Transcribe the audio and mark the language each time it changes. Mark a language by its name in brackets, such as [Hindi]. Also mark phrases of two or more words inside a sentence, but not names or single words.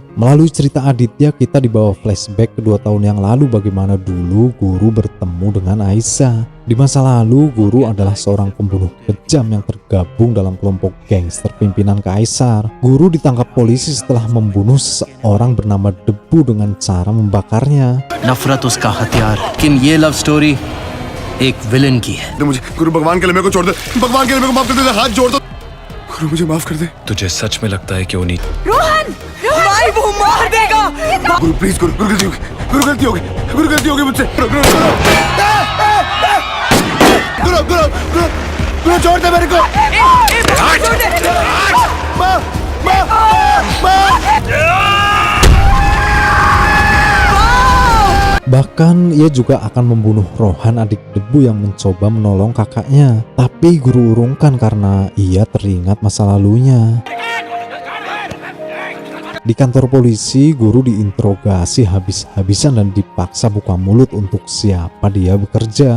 [Indonesian] Melalui cerita Aditya, kita dibawa flashback ke 2 tahun yang lalu bagaimana dulu Guru bertemu dengan Aisyah. Di masa lalu, Guru adalah seorang pembunuh kejam yang tergabung dalam kelompok gangster pimpinan Kaisar. Guru ditangkap polisi setelah membunuh seseorang bernama Debu dengan cara membakarnya. [Hindi] नफरत उसका हथियार, लेकिन ये [English] love story [Hindi] एक विलन की है। मुझे गुरु भगवान के लिए मेरे को छोड़ दे, भगवान के लिए मेरे को माफ कर दे, हाथ जोड़ दो गुरु, मुझे माफ कर दे। तुझे सच में लगता है कि वो नहीं? रोहन, भाई वो मार देगा। गुरु प्लीज, गुरु गलती होगी, गुरु गलती होगी, गुरु गलती होगी मुझसे। गुरु गुरु गुरु गुरु गुरु गुरु छोड़ दे मेरे को। माँ माँ माँ। [Indonesian] Bahkan ia juga akan membunuh Rohan, adik Debu yang mencoba menolong kakaknya. Tapi Guru urungkan karena ia teringat masa lalunya. Di kantor polisi, guru diinterogasi habis-habisan dan dipaksa buka mulut untuk siapa dia bekerja.